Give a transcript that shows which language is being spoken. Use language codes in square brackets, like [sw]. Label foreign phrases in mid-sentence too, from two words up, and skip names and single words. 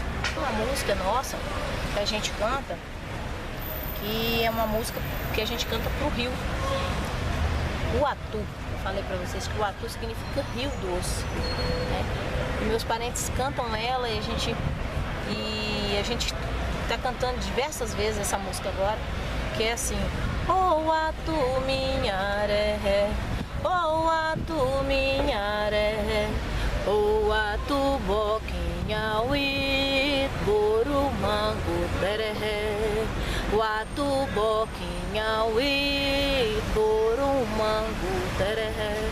[pt] Uma música nossa que a gente canta, que é uma música que a gente canta pro rio. O Atu, eu falei pra vocês que o Atu significa rio doce, né? E meus parentes cantam ela e a gente tá cantando diversas vezes essa música agora, que é assim: oh Atu minharé, oh Atu minharé, oh Atu boquinhauí, borumango tereré, Guatu, boquinhauí, por mango, tereré.